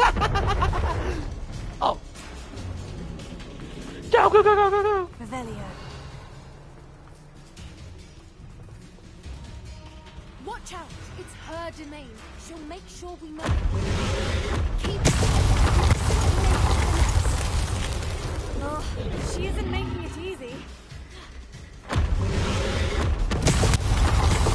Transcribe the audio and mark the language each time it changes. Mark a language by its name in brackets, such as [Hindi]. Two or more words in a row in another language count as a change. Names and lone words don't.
[English] Oh. Go, go, go, go, go, go! Revelio. Watch out! It's her domain. She'll make sure we know. Keep. Oh, she isn't making it easy.